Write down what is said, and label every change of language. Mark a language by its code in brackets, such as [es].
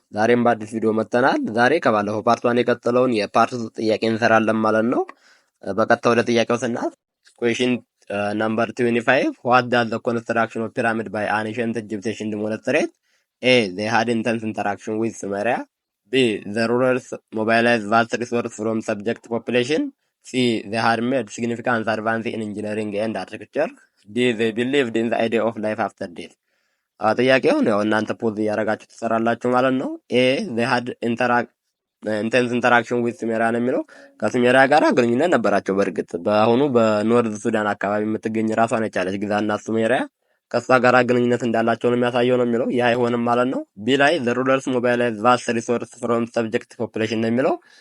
[am] ዛሬም በአዲስ ቪዲዮ መጥተናል። ዛሬ ከባለፈው ፓርት 1 የቀጠለውን የፓርት 2 ጥያቄ እንሰራለን ማለት ነው። በቀጥታ ወደ ጥያቄው ስናልፍ ኩዌሽን ነምበር 25 [en] what does the construction of pyramid by ancient Egyptians demonstrate? A. They had intense interaction with Sumeria. B. The rulers mobilized vast resources from subject population. C. They had made significant advances in engineering and architecture. D. They believed in the idea of life after death. [am] ጥያቄውን ያው እናንተ ፖዝ እያደረጋችሁ ትሰራላችሁ ማለት ነው። ኤ [en] they had intense interaction with [am] ሱሜሪያ ነው የሚለው ከሱሜሪያ ጋር ግንኙነት ነበራቸው። በእርግጥ በአሁኑ በኖርዝ ሱዳን አካባቢ የምትገኝ ራሷን የቻለች ግዛት ናት ሱሜሪያ። ከሷ ጋር ግንኙነት እንዳላቸው ነው የሚያሳየው ነው የሚለው። ያ አይሆንም ማለት ነው። ቢ ላይ [en] the rulers mobilized vast resources from subject population [am] ነው የሚለው